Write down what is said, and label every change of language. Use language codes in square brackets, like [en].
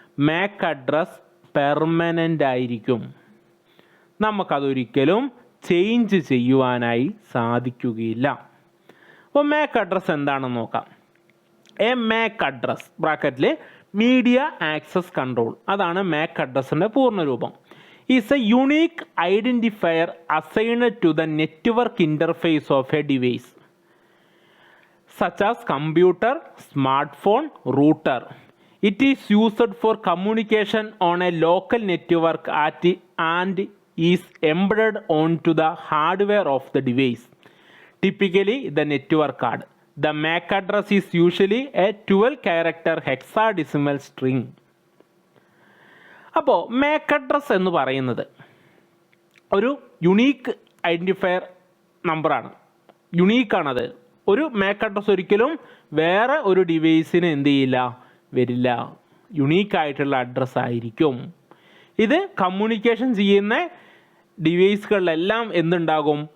[ml] Mac address permanent ആയിരിക്കും. നമുക്കതൊരിക്കലും change ചെയ്യുവാനായി സാധിക്കുകയില്ല. അപ്പോൾ മാക് അഡ്രസ് എന്താണെന്ന് നോക്കാം. എ മാക് അഡ്രസ് ബ്രാക്കറ്റിൽ മീഡിയ ആക്സസ് കൺട്രോൾ, അതാണ് മാക് അഡ്രസ്സിൻ്റെ പൂർണ്ണരൂപം. [en] is a unique identifier assigned to the network interface of a device such as computer, smartphone, router. It is used for communication on a local network and is embedded onto the hardware of the device, typically the network card. The MAC address is usually a 12-character hexadecimal string. [ml] അപ്പോൾ Mac address എന്ന് പറയുന്നത് ഒരു unique identifier നമ്പറാണ്. യുണീക്കാണത്. ഒരു Mac address ഒരിക്കലും വേറെ ഒരു ഡിവൈസിന് എന്ത് ചെയ്യില്ല, വരില്ല. യുണീക്കായിട്ടുള്ള അഡ്രസ്സ് ആയിരിക്കും. ഇത് കമ്മ്യൂണിക്കേഷൻ ചെയ്യുന്ന ഡിവൈസുകളിലെല്ലാം എന്തുണ്ടാകും?